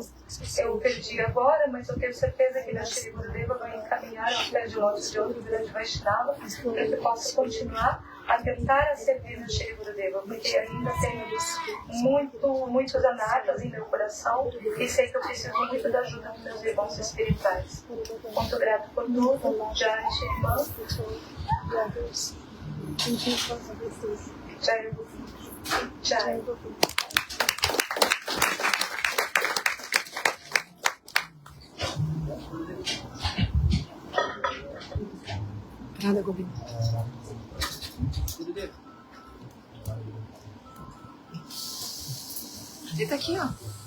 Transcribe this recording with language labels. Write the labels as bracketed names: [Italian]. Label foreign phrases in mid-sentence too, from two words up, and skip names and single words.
[Portuguese] Eu perdi agora, mas eu tenho certeza que meu Shri Gurudeva vai encaminhar aos pés de lótus de outro grande Vaishnava para que possa continuar a tentar servir meu Shri Gurudeva, porque ainda tenho muitos anatas em meu coração e sei que eu preciso muito da ajuda dos meus irmãos espirituais. Muito grato por tudo. [Sanskrit] Jai Shriman. Jai. Jai. [Portuguese] Nada, Govinda. Ele tá aqui, ó.